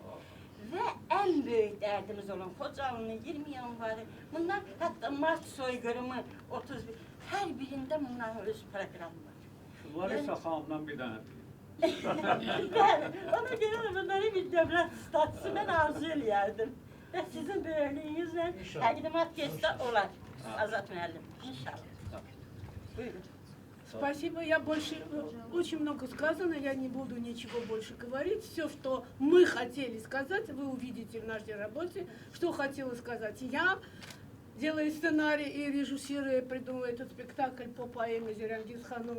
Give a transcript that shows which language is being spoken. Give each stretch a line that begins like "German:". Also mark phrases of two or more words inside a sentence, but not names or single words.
Azerbaijani: Və ən böyük dərdimiz olan Xocalının 20 yanvarı, bunlar hətta Mart soyqırımı 31, hər birində bunların öz proqramı var. Larisa xanımdan bir dənə Bəli, ona görə də bunları bir dövlət statüsü mən arzu eləyərdim. Və sizin böyüklüyünüzlə təqdimat geçsə olar, Azat müəllim, inşallah. Buyurun.
Russian: Спасибо, я больше, очень много сказано, я не буду ничего больше говорить. Все, что мы хотели сказать, вы увидите в нашей работе, что хотела сказать я. делает сценарий и режиссирует, придумывает этот спектакль по поэме Зирангиз Ханум.